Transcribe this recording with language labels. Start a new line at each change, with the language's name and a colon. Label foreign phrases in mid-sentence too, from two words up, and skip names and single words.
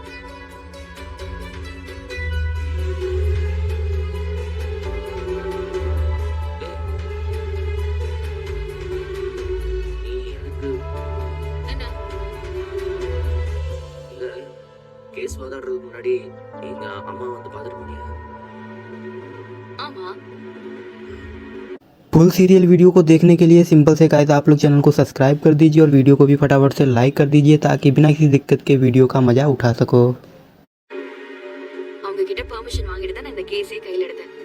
Tamil: நீ எனக்கு என்ன? இல்ல, கேஸ் வாதாடுறதுக்கு முன்னாடி எங்க அம்மா வந்து பாத்துட்டு போனியா? ஆமா,
English: full serial video
Hindi: को देखने के लिए सिंपल से गाइस आप लोग चैनल को सब्सक्राइब कर दीजिए और वीडियो को भी फटाफट से लाइक कर दीजिए ताकि बिना किसी दिक्कत के वीडियो का मज़ा उठा सको।
Tamil: அவங்க கிட்ட பெர்மிஷன் வாங்கிட்டு தான் நான் இந்த கேஸே கையில எடுத்தேன்.